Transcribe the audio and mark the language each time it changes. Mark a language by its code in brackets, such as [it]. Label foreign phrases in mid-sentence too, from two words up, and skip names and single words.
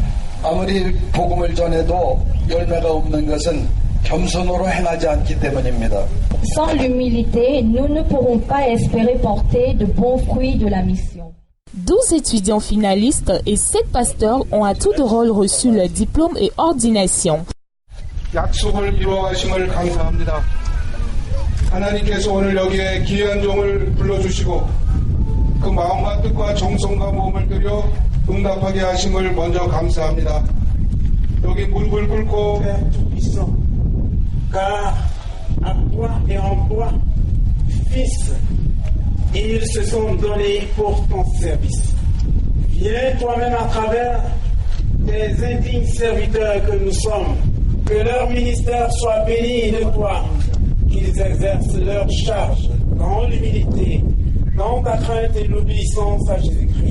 [fr] Sans l'humilité, nous ne pourrons pas espérer porter de bons fruits de la mission. 12 étudiants finalistes et 7 pasteurs ont à tour de rôle reçu leur diplôme et ordination. [ko] 하나님께서 오늘 여기에 귀한 종을 불러주시고 그 마음과 뜻과 정성과 몸을 들여 응답하게 하심을 먼저 감사합니다. 여기 무릎을 꿇고 [fr] Père Tout-Puissant, car à toi et en toi, Fils, ils se sont donnés pour ton service. Viens toi-même à travers tes indignes serviteurs que nous sommes, que leur ministère soit béni de toi, qu'ils exercent leur charge dans l'humilité, dans ta crainte et l'obéissance à Jésus-Christ.